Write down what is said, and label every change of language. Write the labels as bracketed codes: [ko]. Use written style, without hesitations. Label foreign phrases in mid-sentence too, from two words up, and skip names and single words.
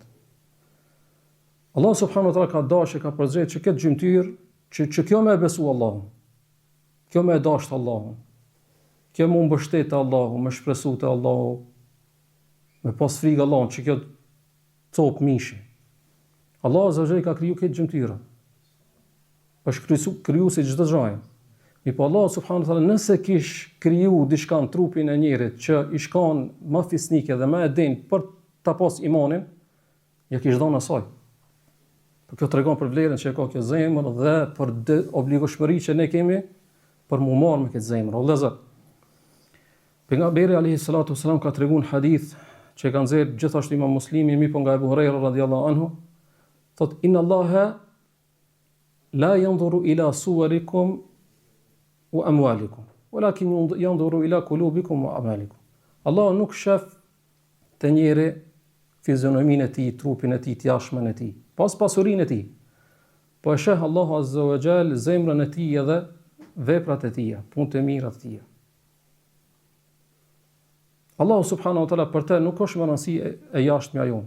[sq] Allah [ar] سبحانه وتعالى [sq] ka dashur, ka përzgjedhur që këtë gjymtyrë që kjo me besu Allahun. Kjo me dashtë Allahun, kjo me mbështetë Allahun, me shpresu të Allahun, me pas frikë Allahun, që kjo copë mishi. Allah [ar] عز وجل [sq] ka kriju këtë gjymtyra. Është kriju si çdo gjë. Po Allah [ar] سبحانه وتعالى [sq] nëse kish kriju diçka në trupin e njerit që i shkon më fisnike dhe më e denjë për ta pas imanin, ja kish dhënë asaj. Por kjo tregon për vlerën që ka kjo zemër dhe për obligueshmërinë që ne kemi për mu marrë me këtë zemër. O vëllezër, pejgamberi [ar] عليه الصلاة والسلام [sq] ka treguar në hadith që ka nxjerrë gjithashtu Imam Muslimi, po nga Abu Huraira [ar] رضي الله عنه, [sq] thot [ar] إن الله لا ينظر إلى صوركم وأموالكم ولكن ينظر إلى قلوبكم وأعمالكم. [sq] Allah nuk shef të njëri fizionominë e tij, trupin e tij, të jashtëmën e tij, pas pasurinë e tij. Po e sheh Allahu [ar] عز وجل [sq] zemrën e tij edhe veprat e tija, punët e mira të tija. Allahu [ar] سبحانه وتعالى [sq] për të nuk është më rëndësi e jashtëmja jonë.